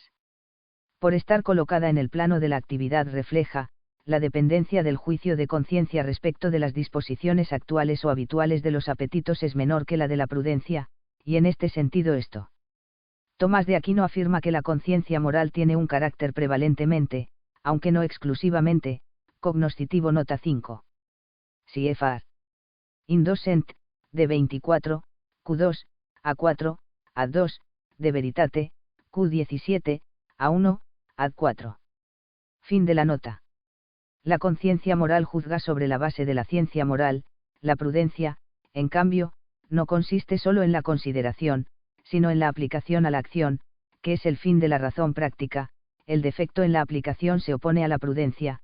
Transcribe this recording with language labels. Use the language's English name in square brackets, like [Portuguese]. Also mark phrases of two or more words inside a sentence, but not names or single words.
[Spanish] Por estar colocada en el plano de la actividad refleja, la dependencia del juicio de conciencia respecto de las disposiciones actuales o habituales de los apetitos es menor que la de la prudencia, y en este sentido esto. Tomás de Aquino afirma que la conciencia moral tiene un carácter prevalentemente, aunque no exclusivamente, cognoscitivo. Nota 5. CFR. Indocent, de 24, Q2, A4, Ad2, de Veritate, Q17, A1, Ad4. Fin de la nota. La conciencia moral juzga sobre la base de la ciencia moral, la prudencia, en cambio, no consiste solo en la consideración, sino en la aplicación a la acción, que es el fin de la razón práctica. El defecto en la aplicación se opone a la prudencia.